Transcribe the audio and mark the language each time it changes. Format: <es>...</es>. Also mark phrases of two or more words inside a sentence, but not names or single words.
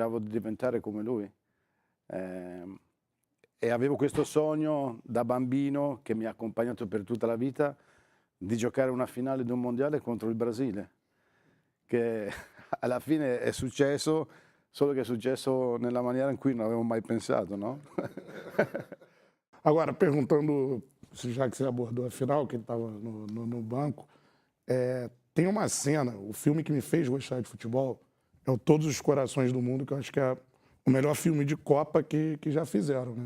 <it>Speravo di diventare come lui. e avevo questo sogno da bambino che mi ha accompagnato per tutta la vita di giocare una finale di un mondiale contro il Brasile, che alla fine è successo, solo che è successo nella maniera in cui non avevo mai pensato, no?</it> <pt>Agora, perguntando, já que você abordou a final, que ele estava no banco, tem uma cena, o filme que me fez gostar de futebol é o Todos os Corações do Mundo, que eu acho que é o melhor filme de Copa que já fizeram, né?</pt>